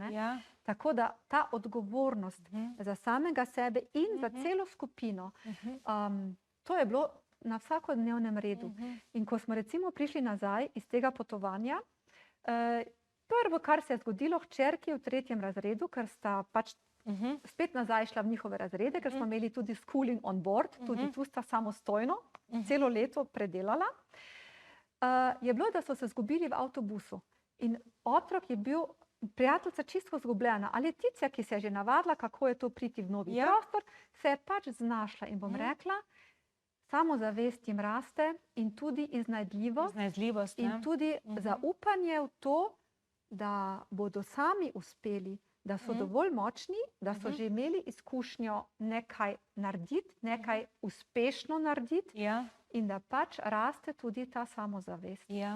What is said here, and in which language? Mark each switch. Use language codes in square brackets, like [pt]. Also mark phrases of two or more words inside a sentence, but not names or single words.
[sl] Tako da ta odgovornost za samega sebe in za celo skupino, to je bilo na vsakodnevnem redu. In ko smo recimo prišli nazaj iz tega potovanja, prvo, kar se je zgodilo hčerki v 3. razredu, ker sta pač spet nazaj šla v njihove razrede, ker smo imeli tudi [en] schooling on board, [sl] tudi tu sta samostojno celo leto predelala, je bilo, da so se zgubili v avtobusu. In otrok je bil, prijateljica čisto zgubljena, ali Ticija, ki se je že navadila, kako je to priti v novi prostor, se je pač znašla in bom rekla, samozavest jim raste in tudi iznajdljivost in tudi zaupanje v to, da bodo sami uspeli, da so dovolj močni, da so že imeli izkušnjo nekaj narediti, nekaj uspešno narediti in da pač raste tudi ta samozavest.